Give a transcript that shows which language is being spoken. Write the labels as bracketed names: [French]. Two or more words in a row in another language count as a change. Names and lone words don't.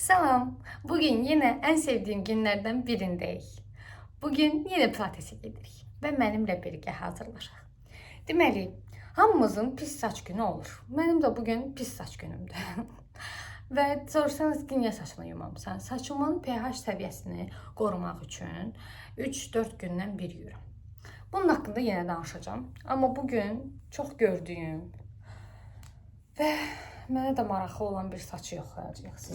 [Turkish] Selam. Bugün yine en sevdiğim günlerden birindeyiz. [Azerbaijani] Bugün yine pilatese gedirik ve mənimlə birgə hazırlaşaq. Deməli, hamımızın pis saç günü olur. Mənim də bugün pis saç günümdür. Və sorsanız ki, niyə saçını yumamısan? Saçımın pH səviyyəsini qorumaq üçün 3-4 gündən bir yuyuram. Bunun haqqında yenə danışacağım. Amma bugün çox gördüyüm və mənə də maraqlı olan bir saçı yoxlayacağıq siz.